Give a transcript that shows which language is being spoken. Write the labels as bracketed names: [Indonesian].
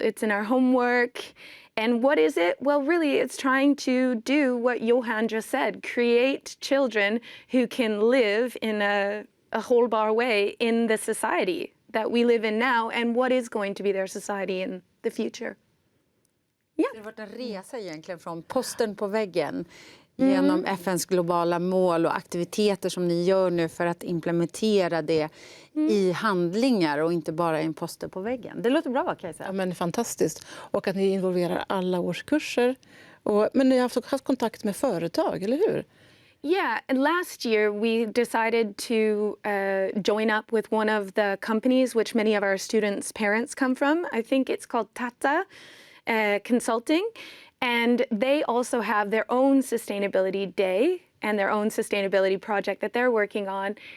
[English] It's in our homework. And what is it? Well, really, it's trying to do what Johan just said, create children who can live in a [Swedish] hållbar [English] way in the society that we live in now and what is going to be their society in the future. Yeah. [Swedish] Det har varit en resa egentligen från posten på väggen genom FNs globala mål och aktiviteter som ni gör nu för att implementera det i handlingar och inte bara i en poster på väggen. Det låter bra, va, Kajsa? Ja, men fantastiskt. Och att ni involverar alla årskurser. Men ni har haft kontakt med företag, eller hur? [English] Yeah, and last year we decided to join up with one of the companies which many of our students' parents come from. I think it's called Tata Consulting. And they also have their own sustainability day and their own sustainability project that they're working on.